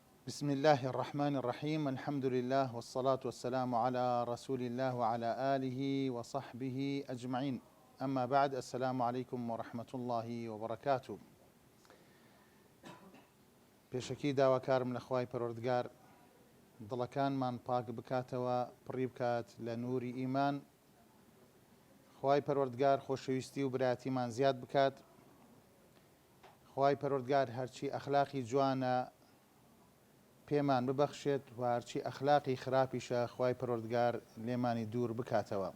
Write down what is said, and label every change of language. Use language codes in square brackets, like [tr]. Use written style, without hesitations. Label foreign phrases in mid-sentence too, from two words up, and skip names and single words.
[ar] بسم الله الرحمن الرحيم. الحمد لله والصلاة والسلام على رسول الله وعلى آله وصحبه أجمعين. أما بعد، السلام عليكم ورحمة الله وبركاته. [ckb] پێشەکی داواکارم لە خوای پەروەردگار دڵەکانمان پاک بکاتەوە، پڕی بکات لە نووری ئیمان. خوای پەروەردگار خۆشەویستی و برایەتیمان زیاد بکات. خوای پەروەردگار هەرچی ئەخلاقی جوانە پێمان ببەخشێت و هەرچی ئەخلاقی خراپیشە خوای پەروەردگار لێمانی دوور بکاتەوە.